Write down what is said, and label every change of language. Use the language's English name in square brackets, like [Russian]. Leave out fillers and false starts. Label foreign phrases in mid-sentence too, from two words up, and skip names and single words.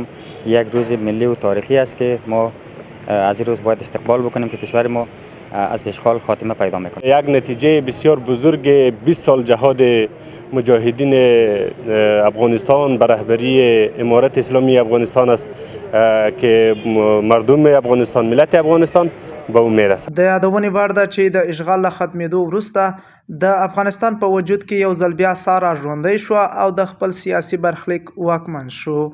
[Persian] یک روز ملی و تاریخی است که ما از این روز باید استقبال بکنیم که کشور ما از اشغال خاتمه پیدا میکنه. یک نتیجه بسیار بزرگ 20 سال جهاد مجاهدین افغانستان به رهبری امارت اسلامی افغانستان است که مردم افغانستان، ملت افغانستان به او میرسد. [Pashto] د یادونې وړ ده چې د اشغال له ختمېدو وروسته د افغانستان په وجود کې یو ځل بیا ساره ژوندۍ شوه او د خپل سیاسي برخلیک واکمن شو.